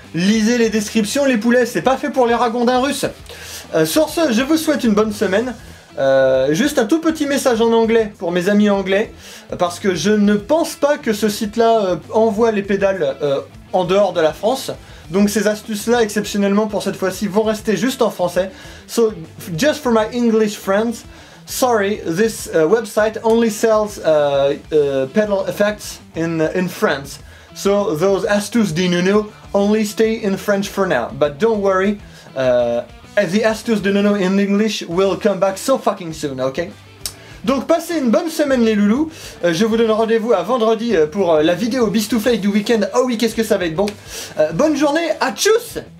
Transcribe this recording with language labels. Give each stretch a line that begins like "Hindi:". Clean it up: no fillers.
French: Lisez les descriptions les poulets, c'est pas fait pour les ragondins russes. Sur ce, je vous souhaite une bonne semaine. Juste un tout petit message en anglais pour mes amis anglais, parce que je ne pense pas que ce site-là envoie les pédales en dehors de la France. Donc ces astuces-là, exceptionnellement pour cette fois-ci, vont rester juste en français.
English: So, just for my English friends, sorry, this website only sells pedal effects in France. So those astuces de Nuno only stay in French for now. But don't worry, the astuces de Nuno in English will come back so fucking soon, ok?
French: Donc passez une bonne semaine les loulous, je vous donne rendez-vous à vendredi pour la vidéo Beast to Fake du week-end. Oh oui, qu'est-ce que ça va être bon. Bonne journée, à tchuss!